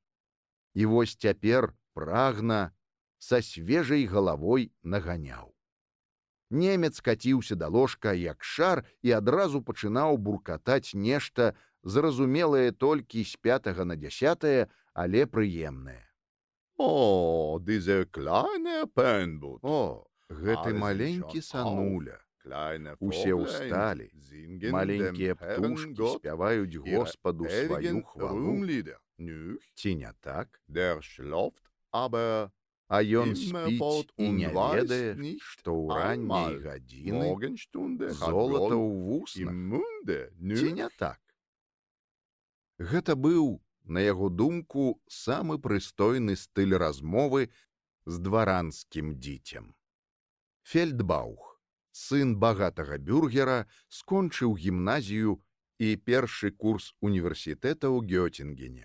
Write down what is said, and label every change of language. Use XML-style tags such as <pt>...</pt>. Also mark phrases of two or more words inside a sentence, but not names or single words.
<be>І вось цяпер прагна са свежай галавой наганяў. Немец каціўся да ложка як шар і адразу пачынаў буркатаць нешта зразумелае толькі з 5 на 10, але прыемнае.</be> <de>Oh, diese kleine Penbut.</de> <be>О, гэты</be> <de>Alle sind</de> <be>маленькі</be> <de>schon</de> <be>сануля.</be> <de>Kleine</de> <be>Усе</be> <de>Voglein</de> <be>ўсталі.</be> <de>singen</de> <be>Маленькія</be> <de>dem Herrn</de> <be>птушкі</be> <de>Gott</de> <be>спяваюць</be> <de>ihre</de> <be>Господу сваю</be> <de>ewigen</de> <be>хвалу.</be> <de>Ruhmlieder. Nicht?</de> <be>Ці не так?</be> <de>Der schläft aber</de> <be>А ён</be> <de>immerfort</de> <be>спіць і не</be> <de>und weiß</de> <be>ведае,</be> <de>nicht</de> <be>што ў ранняй</be> <de>einmal</de> <be>гадзіны</be> <de>Morgenstunde hat</de> <be>золата</be> <de>Gold</de> <be>ў вуснах.</be> <de>im Munde.</de> <be>Ці</be> <de>Nicht?</de> <be>не так? Гэта быў, на яго думку, самы прыстойны стыль размовы з дваранскім дзіцем. Фельдбаух, сын багатага бюргера, скончыў гімназію і першы курс універсітэта ў Гёцінгене.</be>